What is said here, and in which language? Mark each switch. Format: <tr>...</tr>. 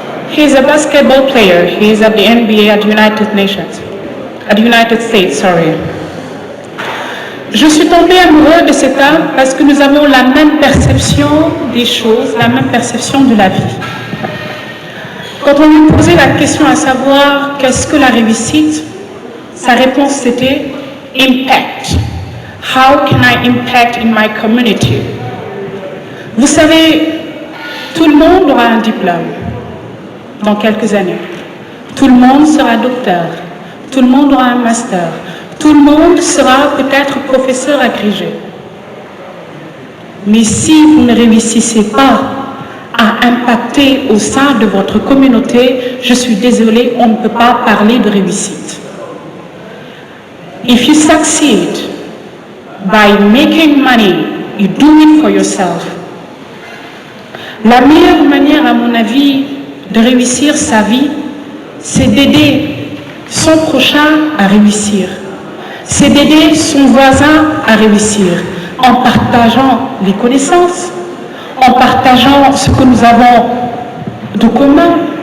<en>He's a basketball player. He's at the NBA at the United Nations. At the United States, sorry.</en> <fr>Je suis tombée amoureuse de cet homme parce que nous avons la même perception des choses, la même perception de la vie. Quand on lui posait la question à savoir qu'est-ce que la réussite, sa réponse c'était impact.</fr> <en>How can I impact in my community?</en> <fr>Vous savez, tout le monde aura un diplôme dans quelques années. Tout le monde sera docteur. Tout le monde aura un master. Tout le monde sera peut-être professeur agrégé. Mais si vous ne réussissez pas à impacter au sein de votre communauté, je suis désolée, on ne peut pas parler de réussite.</fr> <en>If you succeed by making money, you do it for yourself.</en> <fr>La meilleure manière, à mon avis, de réussir sa vie, c'est d'aider son prochain à réussir. C'est d'aider son voisin à réussir en partageant les connaissances, en partageant ce que nous avons de commun.</fr>